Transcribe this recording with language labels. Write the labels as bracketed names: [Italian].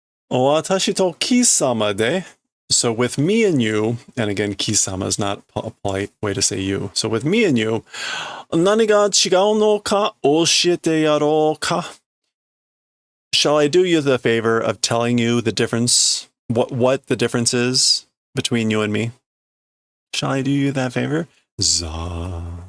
[Japanese] Watashi to kisama de. [English] So with me and you, and again, kisama is not a polite way to say you. So with me and you, [Japanese] 何が違うのか教えてやろうか? [English] Shall I do you the favor of telling you the difference, what the difference is between you and me? Shall I do you that favor? Za.